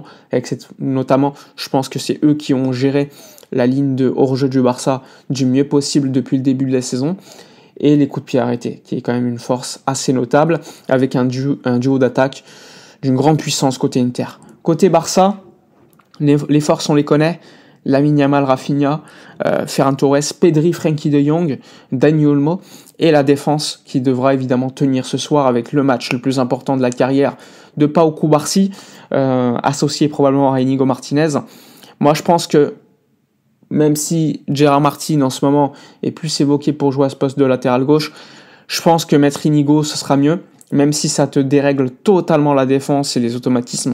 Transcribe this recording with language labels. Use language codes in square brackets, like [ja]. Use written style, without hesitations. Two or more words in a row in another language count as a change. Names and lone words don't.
[fr] Notamment, je pense que c'est eux qui ont géré la ligne de hors-jeu du Barça du mieux possible depuis le début de la saison. Et les coups de pied arrêtés, qui est quand même une force assez notable, avec un duo d'attaque d'une grande puissance côté Inter. Côté Barça, les forces on les connaît, Lamine Yamal, Rafinha, Ferran Torres, Pedri, Frenkie de Jong, Dani Olmo, et la défense qui devra évidemment tenir ce soir avec le match le plus important de la carrière de Pau Cubarsí, associé probablement à Inigo Martinez. Moi je pense que même si Gerard Martin en ce moment est plus évoqué pour jouer à ce poste de latéral gauche, je pense que mettre Inigo ce sera mieux, même si ça te dérègle totalement la défense et les automatismes.